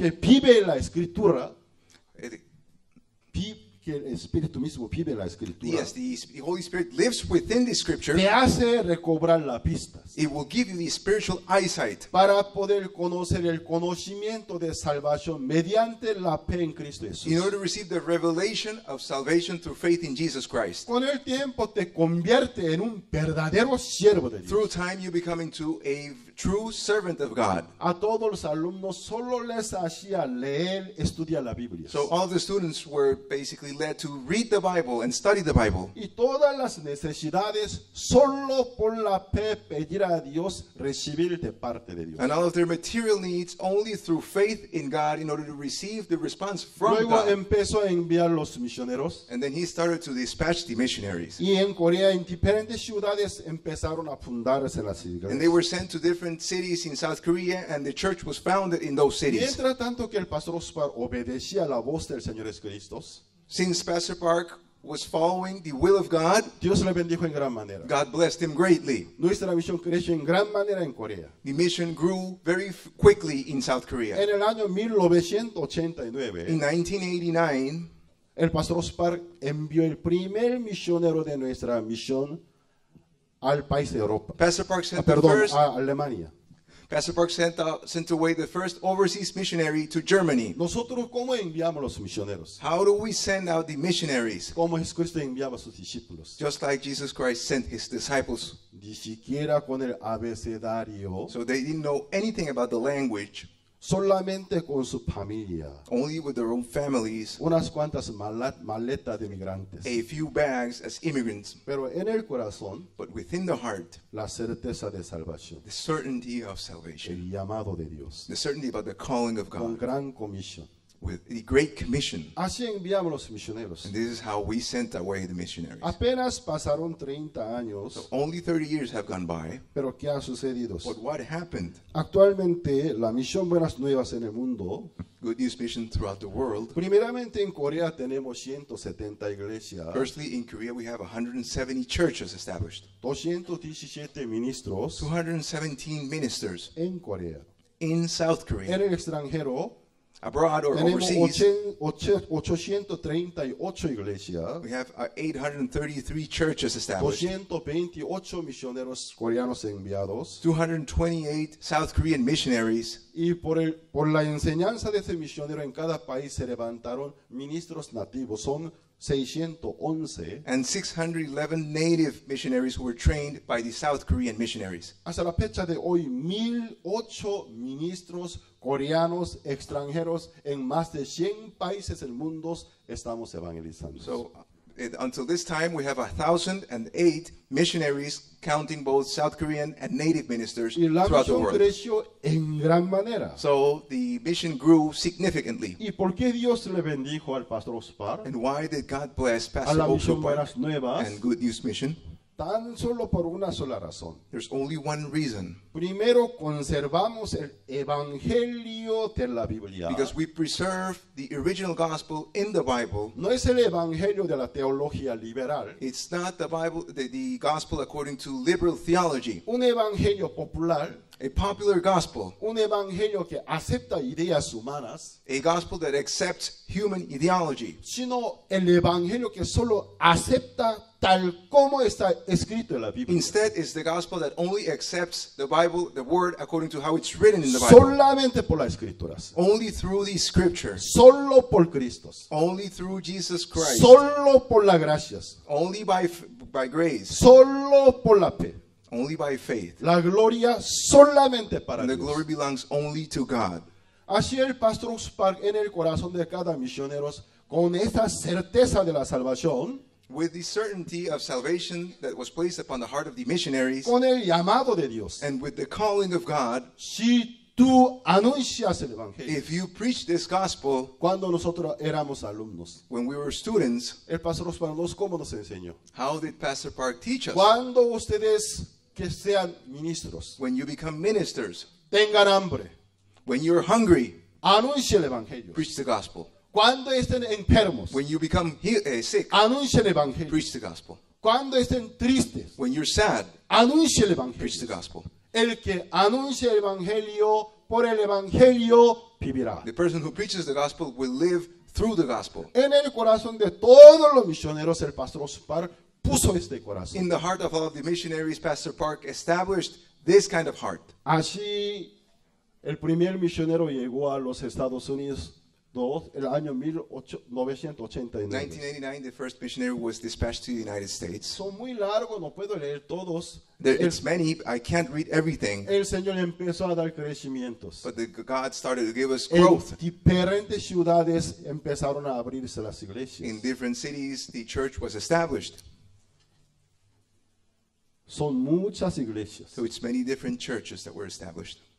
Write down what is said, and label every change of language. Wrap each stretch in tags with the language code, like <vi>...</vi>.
<es>que vive la escritura,</es> <en>it-</en> <es>que el Espíritu mismo vive la escritura,</es> <en>yes, the Holy Spirit lives within the Scripture.</en> <es>te hace recobrar las pistas</es> <en>It will give you the spiritual eyesight</en> <es>para poder conocer el conocimiento de salvación mediante la fe en Cristo Jesús.</es> <en>in order to receive the revelation of salvation through faith in Jesus Christ.</en> <es>Con el tiempo te convierte en un verdadero siervo de Dios.</es> <en>Through time, you become into a true servant of God.</en> <es>A todos los alumnos solo les hacía leer, estudiar la Biblia.</es> <en>So all the students were basically led to read the Bible and study the Bible.</en> <es>Y todas las necesidades solo por la fe pedir a Dios, recibir de parte de Dios.</es> <en>And all of their material needs only through faith in God in order to receive the response from</en> <es>Luego</es> <en>God.</en> <es>empezó a enviar los misioneros.</es> <en>And then he started to dispatch the missionaries.</en> <es>Y en Corea, en diferentes ciudades, empezaron a fundarse las</es> <en>And they</en> <es>iglesias.</es> <en>were sent to different cities in South Korea, and the church was founded in those cities.</en> <es>Mientras tanto que el pastor Ospar obedecía la voz del Señor Jesucristo,</es> <en>Since Pastor Park was following the will of God,</en> <es>Dios le bendijo en gran manera.</es> <en>God blessed him greatly.</en> <es>Nuestra misión creció en gran manera en Corea.</es> <en>The mission grew very quickly in South Korea.</en> <es>En el año 1989,</es> <en>In 1989,</en> <es>el pastor Ospar envió el primer misionero de nuestra misión al país de Europa.</es> <en>Pastor Park sent the</en> <es>Perdón,</es> <en>first.</en> <es>a Alemania.</es> <en>Pastor Park sent away the first overseas missionary to Germany.</en> <es>Nosotros, ¿cómo enviamos los misioneros?</es> <en>How do we send out the missionaries?</en> <es>Como Jesucristo enviaba a sus discípulos.</es> <en>Just like Jesus Christ sent his disciples.</en> <es>Ni siquiera con el abecedario,</es> <en>So they didn't know anything about the language,</en> <es>solamente con su familia.</es> <en>only with their own families,</en> <es>Unas cuantas maletas de migrantes.</es> <en>a few bags as immigrants,</en> <es>Pero en el corazón,</es> <en>but within the heart,</en> <es>la certeza de salvación.</es> <en>the certainty of salvation,</en> <es>El llamado de Dios.</es> <en>the certainty about the calling of</en> <es>Con</es> <en>God,</en> <es>gran comisión.</es> <en>with the Great Commission.</en> <es>Así enviamos los misioneros.</es> <en>And this is how we sent away the missionaries.</en> <es>Apenas pasaron 30 años,</es> <en>So only 30 years have gone by,</en> <es>pero ¿qué ha sucedido?</es> <en>but what happened?</en> <es>Actualmente, la misión Buenas Nuevas en el mundo,</es> <en>Good News Mission throughout the world.</en> <es>primeramente en Corea tenemos 170 iglesias,</es> <en>Firstly, in Korea, we have 170 churches established,</en> <es>217 ministros</es> <en>217 ministers.</en> <es>en Corea.</es> <en>In South</en> <es>En</es> <en>Korea,</en> <es>el extranjero</es> <en>abroad or</en> <es>tenemos</es> <en>overseas,</en> <es>838 iglesias,</es> <en>we have 833 churches established,</en> <es>228 misioneros coreanos enviados,</es> <en>228 South Korean missionaries,</en> <es>y por la enseñanza de ese misionero en cada país se levantaron ministros nativos. Son 611.</es> <en>and 611 native missionaries who were trained by the South Korean missionaries.</en> <es>Hasta la fecha de hoy, 1008 ministros coreanos extranjeros en más de 100 países del mundo estamos evangelizando.</es> <en>So Until this time, we have 1,008 missionaries, counting both South Korean and native ministers</en> <es>Y la</es> <en>throughout the</en> <es>misión</es> <en>world.</en> <es>creció en gran manera.</es> <en>So the mission grew significantly.</en> <es>¿Y por qué Dios le bendijo al pastor Ospar,</es> <en>And why did God bless</en> <es>a</es> <en>Pastor</en> <es>la misión</es> <en>Ospar</en> <es>Buenas Nuevas?</es> <en>and Good News Mission?</en> <es>Tan solo por una sola razón.</es> <en>There's only one reason.</en> <es>Primero, conservamos el evangelio de la Biblia.</es> <en>Because we preserve the original gospel in the Bible.</en> <es>No es el evangelio de la teología liberal,</es> <en>It's not the Bible, the gospel according to liberal theology.</en> <es>un evangelio popular,</es> <en>A popular gospel.</en> <es>un evangelio que acepta ideas humanas,</es> <en>A gospel that accepts human ideology.</en> <es>sino el evangelio que solo acepta tal como está escrito en la Biblia.</es> <en>Instead, it's the gospel that only accepts the Bible, the word, according to how it's written in the Bible.</en> <es>Solamente por las escrituras,</es> <en>Only through these scriptures.</en> <es>solo por Cristo,</es> <en>Only through Jesus Christ.</en> <es>solo por las gracias,</es> <en>Only by grace.</en> <es>solo por la fe.</es> <en>Only by faith.</en> <es>La gloria solamente para</es> <en>And the</en> <es>Dios.</es> <en>glory belongs only to God.</en> <es>Así el pastor Spark en el corazón de cada misionero, con esta certeza de la salvación,</es> <en>With the certainty of salvation that was placed upon the heart of the missionaries,</en> <es>con el llamado de Dios.</es> <en>and with the calling of God,</en> <es>Si tú anuncias el evangelio,</es> <en>if you preach this gospel,</en> <es>cuando nosotros éramos alumnos,</es> <en>when we were students,</en> <es>el pastor Spark cómo nos enseñó.</es> <en>how did Pastor Park teach us?</en> <es>Cuando ustedes que sean ministros</es> <en>When you become ministers,</en> <es>tengan hambre,</es> <en>when you're hungry,</en> <es>anuncie el evangelio.</es> <en>preach the gospel.</en> <es>Cuando estén enfermos,</es> <en>When you become sick,</en> <es>anuncie el evangelio.</es> <en>preach the gospel.</en> <es>Cuando estén tristes,</es> <en>When you're sad,</en> <es>anuncie el</es> <en>preach the</en> <es>evangelio.</es> <en>gospel.</en> <es>El que anuncia el evangelio por el evangelio vivirá.</es> <en>The person who preaches the gospel will live through the gospel.</en> <es>En el corazón de todos los misioneros, el pastor Ospar puso este corazón.</es> <en>In the heart of all of the missionaries, Pastor Park established this kind of heart.</en> <es>Así, el primer misionero llegó a los Estados Unidos el año 1989.</es> <en>1989, the first missionary was dispatched to the United States.</en> <es>Son muy largos, no puedo leer todos.</es> <en>It's many. I can't read everything,</en> <es>El Señor empezó a dar crecimientos.</es> <en>but God started to give us</en> <es>En</es> <en>growth.</en> <es>diferentes ciudades empezaron a abrirse las iglesias.</es> <en>In different cities, the church was established.</en> <es>Son muchas iglesias.</es> <en>So it's many different churches that were established.</en>